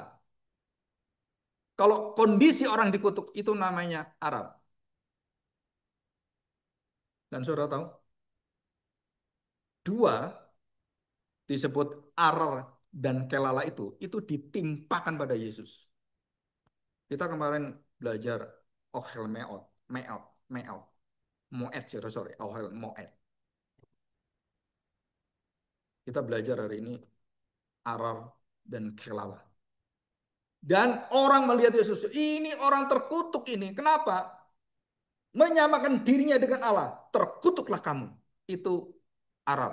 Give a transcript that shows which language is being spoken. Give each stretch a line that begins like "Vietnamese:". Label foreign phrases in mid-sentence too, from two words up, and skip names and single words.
Indonesian: Kalau kondisi orang dikutuk itu namanya aral. Dan saudara tahu, dua disebut aral dan kelala itu ditimpakan pada Yesus. Kita kemarin belajar
Hebrew: אהל מאות, מאות, מאות, מועד,
Indonesian: sorry,
Hebrew: אהל מועד.
Indonesian: Kita belajar hari ini aral dan kelala. Dan orang melihat Yesus, ini orang terkutuk ini. Kenapa? Menyamakan dirinya dengan Allah. Terkutuklah kamu. Itu aral.